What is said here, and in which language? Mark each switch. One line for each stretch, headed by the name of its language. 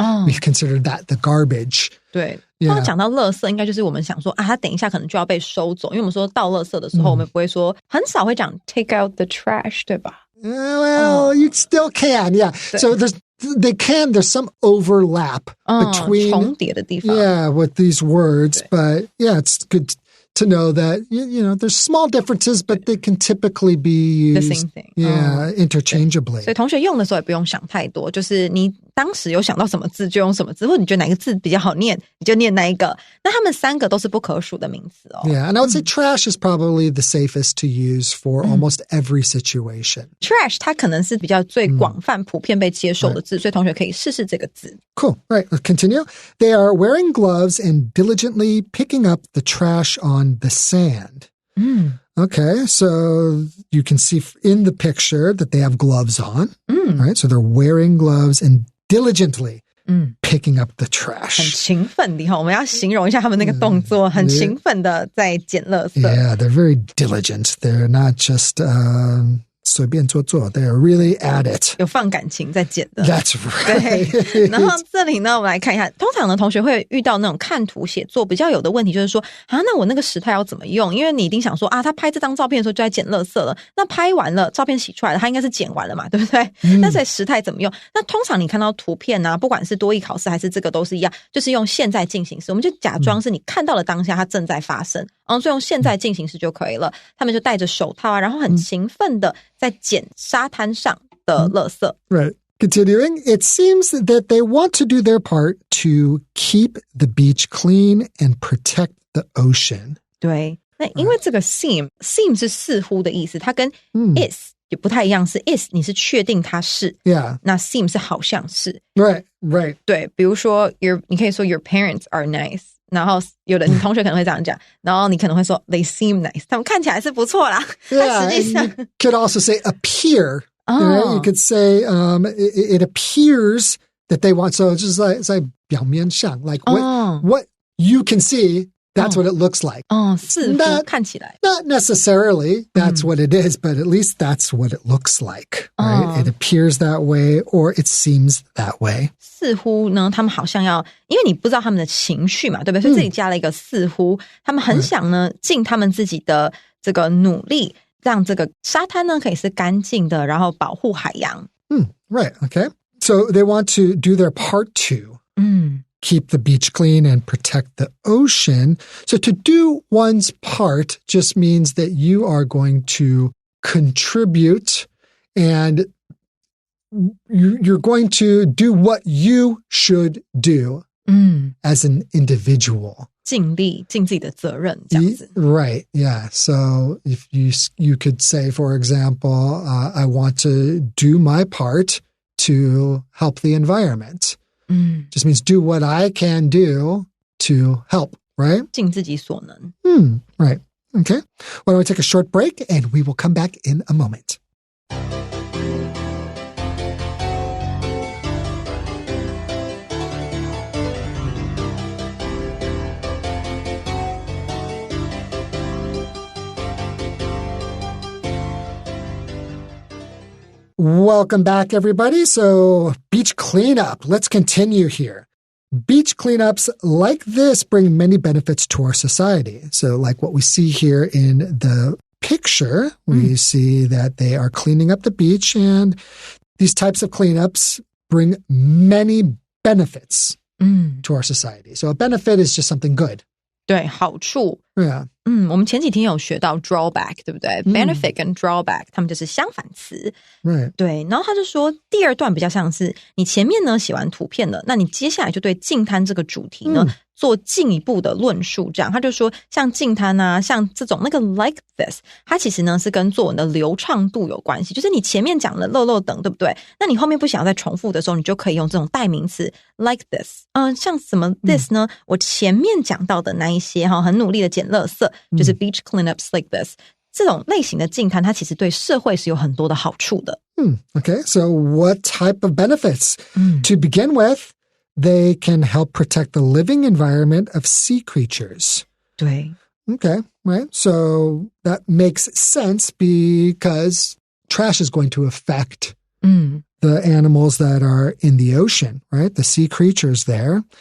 English: We consider that the garbage.
Chinese: 对，刚刚讲到垃圾，应该就是我们想说啊，它等一下可能就要被收走，因为我们说倒垃圾的时候，我们不会说很少会讲
English: take out the trash，
Chinese: 对吧
English: ？Well, you still can, yeah. So there's some overlap between
Chinese: 重叠的地方
English: yeah, with these words, but yeah, it's good to know that you know there's small differences, but they can typically be used the same thing. Yeah, interchangeably.
Chinese: 所以同学用的时候也不用想太多，就是你当时有想到什么字就用什么字，或者你觉得哪个字比较好念，你就念那一个。那他们三个都是不可数的名词哦。
English: Yeah, and I would say trash is probably the safest to use for almost every situation.
Chinese: Trash 它可能是比较最广泛、普遍被接受的字，所以同学可以试试这个字。
English: Cool. Right. Let's continue. They are wearing gloves and diligently picking up the trash on the sand. Okay, so you can see in the picture that they have gloves on. Right, so they're wearing gloves and diligently picking up the trash.
Chinese: 很勤奋的，我们要形容一下他们那个动作，很勤奋的在捡垃圾。
English: Yeah, they're very diligent. They're not just
Chinese: 随便做做
English: they're really at it.
Chinese: 有放感情在捡的。
English: That's right.
Chinese: 对，然后这里呢，我们来看一下，通常呢，同学会遇到那种看图写作比较有的问题，就是说啊，那我那个时态要怎么用？因为你一定想说啊，他拍这张照片的时候就在捡垃圾了，那拍完了，照片洗出来了，他应该是捡完了嘛，对不对？那所以时态怎么用？那通常你看到图片啊，不管是多益考试还是这个都是一样，就是用现在进行时，我们就假装是你看到了当下它正在发生，所以用现在进行时就可以了。他们就戴着手套啊，然后很勤奋的在捡沙滩上的垃圾。
English: Right. Continuing, it seems that they want to do their part to keep the beach clean and protect the ocean.
Chinese: 对，那因为这个 seem 是似乎的意思，它跟 is 也不太一样，是 is 你是确定它是
English: Yeah.
Chinese: 那 seem 是好像是
English: Right.
Chinese: 对，比如说你可以说
English: your parents are nice，
Chinese: 然后有的你同学可能会这样讲，然后你可能会说
English: they seem nice，
Chinese: 他们看起来是不错啦， 但实际上
English: you could also say appear. You could say it appears that they want, so it's just like
Chinese: 表面上
English: like what you can see, that's what it looks like.
Chinese: 似乎看起来
English: Not necessarily that's what it is, but at least that's what it looks like, right? It appears that way or it seems that way.
Chinese: 似乎呢，他们好像要，因为你不知道他们的情绪嘛，对不对？所以这里加了一个似乎，他们很想呢尽他们自己的这个努力，让这个沙滩呢可以是干净的，然后保护海洋。
English: Right, okay. So they want to do their part to keep the beach clean and protect the ocean. So to do one's part just means that you are going to contribute and you're going to do what you should do as an individual.
Chinese: 尽力尽自己的责任这样子。
English: Right, yeah. So if you could say, for example, I want to do my part to help the environment. Just means do what I can do to help, right?
Chinese: 尽自己所能。
English: Right. Okay. Why don't we take a short break and we will come back in a moment. Welcome back, everybody. So, beach cleanup. Let's continue here. Beach cleanups like this bring many benefits to our society. So, like what we see here in the picture, we see that they are cleaning up the beach, and these types of cleanups bring many benefits to our society. So, a benefit is just something good.
Chinese: 对，好处
English: Yeah.
Chinese: 我们前几天有学到 drawback 对不对？Benefit 跟 drawback 他们就是相反词。
English: Right.
Chinese: 对，然后他就说第二段比较像是你前面呢写完图片了，那你接下来就对净滩这个主题呢做进一步的论述，这样他就说像净滩啊，像这种那个
English: like this，
Chinese: 它其实呢是跟作文的流畅度有关系，就是你前面讲了漏漏等对不对？那你后面不想要再重复的时候，你就可以用这种代名词
English: like this。
Chinese: 像什么 this 呢？我前面讲到的那一些很努力的捡垃圾，就是
English: beach cleanups like this。
Chinese: 这种类型的净滩，它其实对社会是有很多的好处的。
English: Okay, so what type of benefits? To begin with, they can help protect the living environment of sea creatures.
Chinese: 对。
English: Okay, right. So that makes sense because trash is going to affect the animals that are in the ocean, right? The sea creatures there.